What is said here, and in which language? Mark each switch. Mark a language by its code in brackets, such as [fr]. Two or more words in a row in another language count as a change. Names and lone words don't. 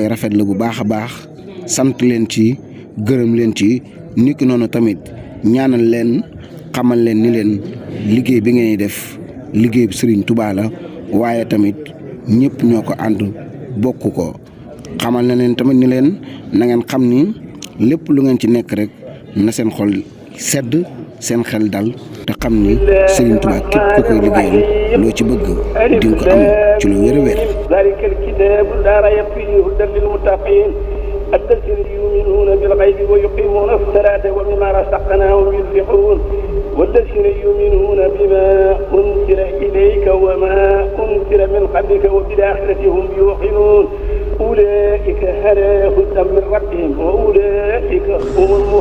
[wo] rafetlu bu baax a baax sant leen ci gërëm leen ci niki noonu tamit ñaanal leen xamal leen ni leen liggéey bi ngeen def liggéey bu Serigne Touba la waaye tamit ñëpp ñoo ko ànd bokk ko xamal na leen tamit ni leen na ngeen xam ni lépp lu ngeen ci nekk rek na seen xol sedd seen xel dal te xam ni Serigne Touba képp ku koy liggéeyal loo ci bëgg di nga ko am ci lu wér a wér. [ar] ذلك الكتاب لا ريب فيه هدى للمتقين الذين يؤمنون بالغيب ويقيمون الصلاة ومما رزقناهم ينفقون والذين يؤمنون بما أنزل إليك وما أنزل من قبلك وبالآخرة هم يوقنون أولئك على هدى من ربهم وأولئك هم المفلحون.